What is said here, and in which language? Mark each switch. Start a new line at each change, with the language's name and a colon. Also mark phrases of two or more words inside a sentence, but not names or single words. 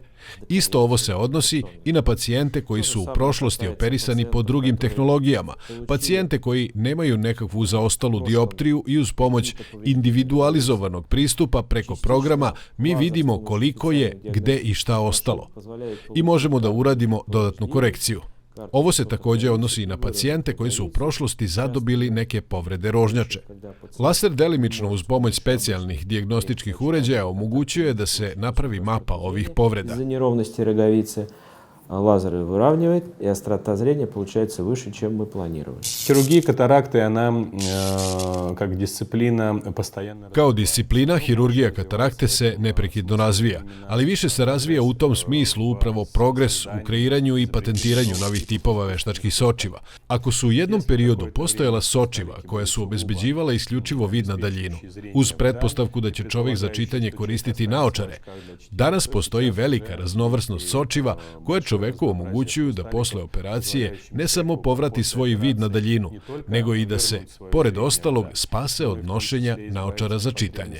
Serbian: Isto ovo se odnosi i na pacijente koji su u prošlosti operisani po drugim tehnologijama, pacijente koji nemaju nekakvu zaostalu dioptriju i uz pomoć individualizovanog pristupa preko programa mi vidimo koliko je, gde i šta ostalo. I možemo da uradimo dodatnu korekciju. Ovo se također odnosi i na pacijente koji su u prošlosti zadobili neke povrede rožnjače. Laser delimično uz pomoć specijalnih dijagnostičkih uređaja omogućuje da se napravi mapa ovih povreda.
Russian: Лазер выравнивает, и острота зрения получается выше, чем мы планировали. Хирургия катаракты, она как дисциплина постоянно...
Serbian: Kao disciplina, hirurgija katarakte se neprekidno razvija, ali više se razvija u tom smislu upravo progres u kreiranju i patentiranju novih tipova veštačkih sočiva. Ako su u jednom periodu postojala sočiva koja su obezbeđivala isključivo vid na daljinu, uz pretpostavku da će čovjek za čitanje koristiti naočare, danas postoji velika raznovrsnost sočiva koje čoveku omogućuju da posle operacije ne samo povrati svoj vid na daljinu, nego i da se, pored ostalog, spase od nošenja naočara za čitanje.